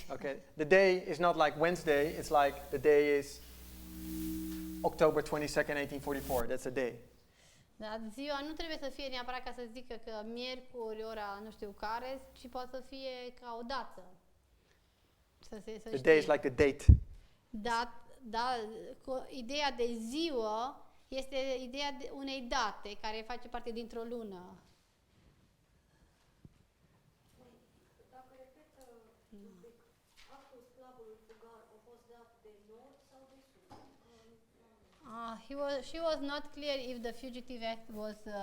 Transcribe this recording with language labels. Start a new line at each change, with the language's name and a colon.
English: Okay, the day is not like Wednesday. It's like the day is October 22nd, 1844. That's a day.
Romanian: Da, ziua nu trebuie să fie neapărat ca să zică că miercuri, ora nu știu care, ci poate să fie ca o dată. Să
English: The day is like the date.
Romanian: Da, ideea de ziua este ideea de unei date care face parte dintr-o lună. Dacă repetă un pic, actul sclavului fugar a fost dat de nord sau de sud?
English: She was not clear if the fugitive act was